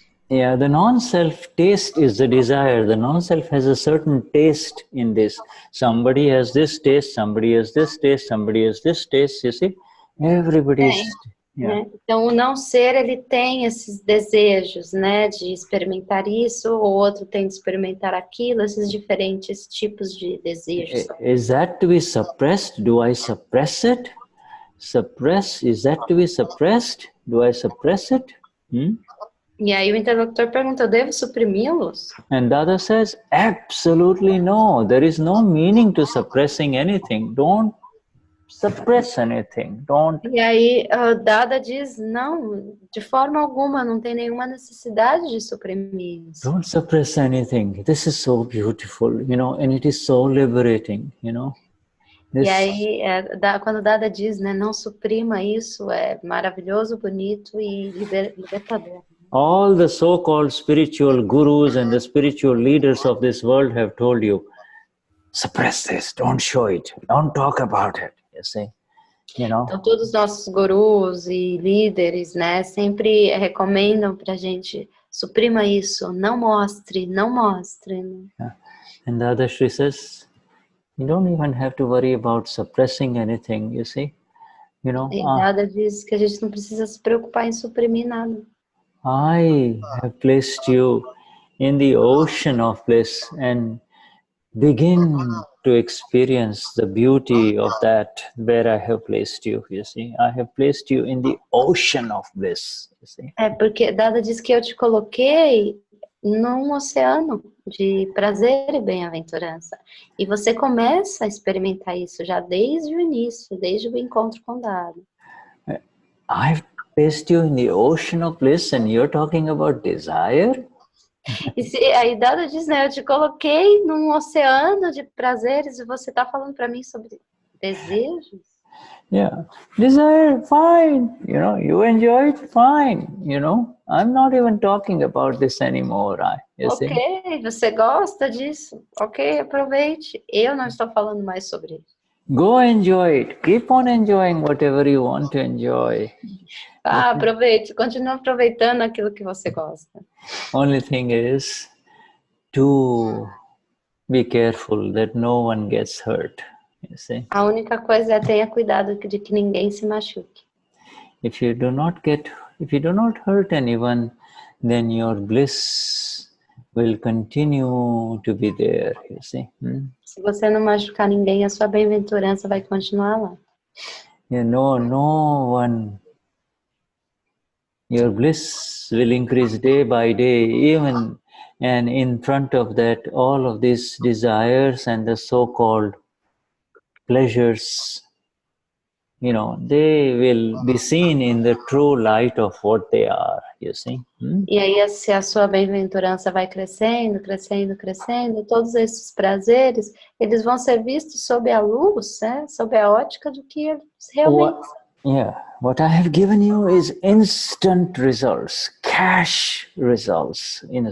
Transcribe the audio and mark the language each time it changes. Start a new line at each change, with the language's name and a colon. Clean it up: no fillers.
English: Yeah, the non-self taste is the desire. The non-self has a certain taste in this. Somebody has this taste, somebody has this taste, somebody has this taste, you see? Everybody's... Yeah.
Portuguese: Então, o não ser, ele tem esses desejos, né, de experimentar isso, o outro tem de experimentar aquilo, esses diferentes tipos de desejos.
English: Is that to be suppressed? Do I suppress it? Suppress, is that to be suppressed? Do I suppress it?
Portuguese: E aí o interlocutor pergunta, eu devo suprimi-los?
English: And Dada says, absolutely no. There is no meaning to suppressing anything. Don't suppress anything. Don't.
Portuguese: E aí Dada diz, não, de forma alguma, não tem nenhuma necessidade de suprimir isso.
English: Don't suppress anything. This is so beautiful, and it is so liberating, This...
Portuguese: E aí, quando Dada diz, né, não suprima isso, é maravilhoso, bonito e libertador.
English: All the so-called spiritual gurus and the spiritual leaders of this world have told you, suppress this, don't show it, don't talk about it, you see.
Portuguese: Então, todos os nossos gurus e líderes, né, sempre recomendam pra gente, suprima isso, não mostre, não mostre.
English: Yeah. And Dadashri says, you don't even have to worry about suppressing anything, you see.
Portuguese: E Dada diz que a gente não precisa se preocupar em suprimir nada.
English: I have placed you in the ocean of bliss and begin to experience the beauty of that where I have placed you, you see. I have placed you in the ocean of bliss, you see.
Portuguese: Porque Dada diz que eu te coloquei num oceano de prazer e bem-aventurança. E você começa a experimentar isso já desde o início, desde o encontro com Dada.
English: I've placed you in the ocean of bliss and you're talking about desire?
Portuguese: E aí Dada diz, né, eu te coloquei num oceano de prazeres e você está falando para mim sobre desejos?
English: Yeah, desire, fine, you enjoy it, fine, I'm not even talking about this anymore, you see?
Portuguese: Ok, você gosta disso, ok, aproveite, eu não estou falando mais sobre isso.
English: Go enjoy it, keep on enjoying whatever you want to enjoy.
Portuguese: Aproveite, continue aproveitando aquilo que você gosta.
English: Only thing is to be careful that no one gets hurt. You see?
Portuguese: A única coisa é tenha cuidado de que ninguém se machuque.
English: If you do not hurt anyone, then your bliss will continue to be there, you see.
Portuguese: Se você não machucar ninguém, a sua bem-aventurança vai continuar lá.
English: No one. Your bliss will increase day by day, even, and in front of that, all of these desires and the so-called pleasures, they will be seen in the true light of what they are, you see.
Portuguese: E aí, se a sua bem-aventurança vai crescendo, crescendo, crescendo, todos esses prazeres, eles vão ser vistos sob a luz, sob a ótica do que eles realmente são.
English: What I have given you is instant results, cash results.